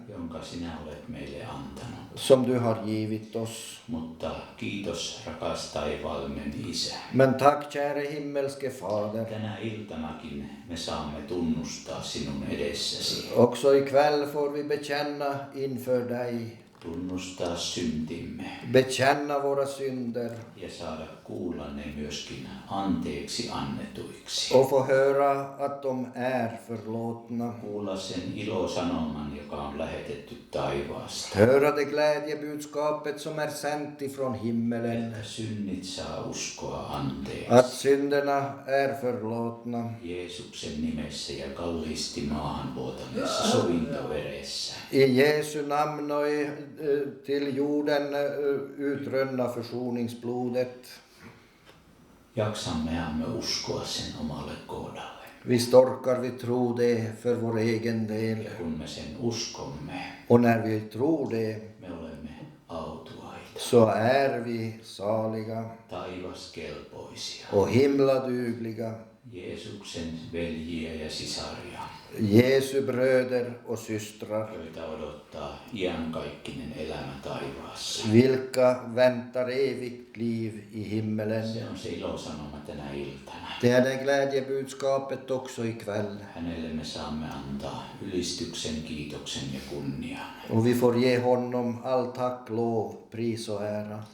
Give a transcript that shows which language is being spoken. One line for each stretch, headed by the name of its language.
Finnish: Jonka sinä olet meille antanut.
Swedish: som du har givit oss.
Finnish: Mutta kiitos rakas taivaallinen Isä.
Swedish: Men tack käre himmelske Fader.
Finnish: Tänä iltanakin me saamme tunnustaa sinun edessäsi.
Swedish: Också ikväll får vi bekänna inför dig.
Finnish: Tunnustaa syntimme
Swedish: Bekänna våra synder.
Finnish: ja saada kuulla ne myöskin anteeksi annetuiksi.
Swedish: Och få höra att de är förlåtna.
Finnish: Kuulla sen ilosanoman, joka on lähetetty taivaasta.
Swedish: Höra det glädjebudskapet som är sänt ifrån himmelen.
Finnish: Että synnit saa uskoa
Swedish: Att
Finnish: anteeksi.
Swedish: synderna är förlåtna.
Finnish: Jeesuksen nimessä ja kalliisti maahan vuotaneessa sovintoveressä.
Swedish: I Jesu namn och till jorden utrönna försoningsblodet.
Finnish: Jaksammehan me uskoa sen omalle kohdalle.
Swedish: Visst orkar vi tro det för vår egen del.
Finnish: Ja kun me sen uskomme,
Swedish: Och när vi tror det
Finnish: me olemme autuaita,
Swedish: så är vi saliga
Finnish: taivaskelpoisia,
Swedish: och himladugliga.
Finnish: Jeesuksen veljiä ja sisaria,
Swedish: Jesu bröder och systrar.
Finnish: joita odottaa iankaikkinen elämä taivaassa.
Swedish: Vilka väntar evigt liv i himmelen.
Finnish: Se on se ilosanoma tänä iltana.
Swedish: Det är det glädjebudskapet också ikväll.
Finnish: Hänelle me saamme antaa ylistyksen, kiitoksen ja kunnian.
Swedish: Och vi får ge honom all tack, lov, pris och ära.